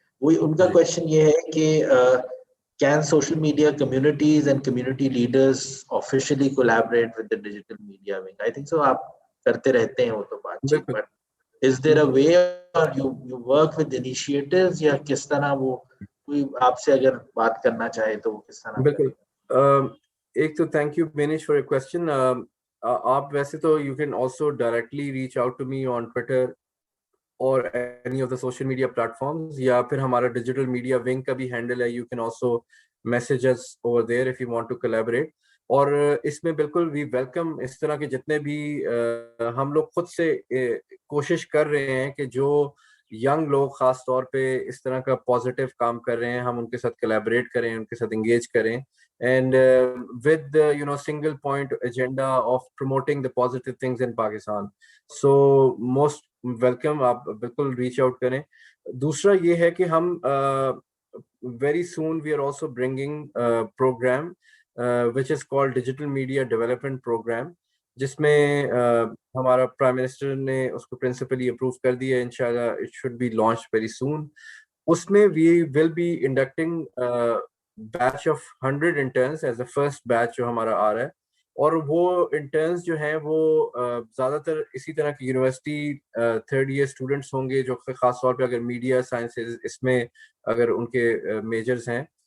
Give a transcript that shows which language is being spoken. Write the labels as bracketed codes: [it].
[ur] وہ ان کا کوشچن یہ ہے کہ [en] can social media communities and community leaders officially collaborate with the digital media wing? I think so. [ur] آپ کرتے رہتے ہیں وہ تو بات چیت, [en] but is there a way or you work with initiatives, [ur] یا کس طرح وہ کوئی آپ سے اگر بات کرنا چاہے تو وہ کس طرح؟ بالکل. [en] ایک تو thank you Benish for your question. [ur] آپ ویسے تو [en] you can also directly reach out to me on Twitter اور any of the social media platforms, [ur] یا پھر ہمارا ڈیجیٹل میڈیا ونگ کا بھی ہینڈل ہے, [en] you can also message us over there if you want to collaborate. [ur] اور اس میں بالکل [en] we welcome [ur] اس طرح کے جتنے بھی ہم لوگ خود سے کوشش کر رہے ہیں کہ جو ینگ لوگ خاص طور پہ اس طرح کا پازیٹیو کام کر رہے ہیں, ہم ان کے ساتھ کولیبریٹ کریں, ان کے ساتھ انگیج کریں, [en] and with single point agenda of promoting the positive things in Pakistan. So most welcome, [ur] آپ بالکل ریچ آؤٹ کریں. دوسرا یہ ہے کہ ہم [en] very soon we are also bringing a program which is called Digital Media Development Program, [ur] جس میں ہمارا پرائم منسٹر نے اس کو پرنسپلی اپروو کر دیا ہے. [en] انشاءاللہ it should be launch very soon. اس میں we will be inducting batch of 100 entrants as a first batch [ur] جو ہمارا آ رہا ہے. اور وہ انٹرنس جو ہیں وہ زیادہ تر اسی طرح کی یونیورسٹی تھرڈ ایئر اسٹوڈنٹس ہوں گے جو خاص طور پہ اگر میڈیا سائنسز اس میں اگر ان کے میجرز ہیں.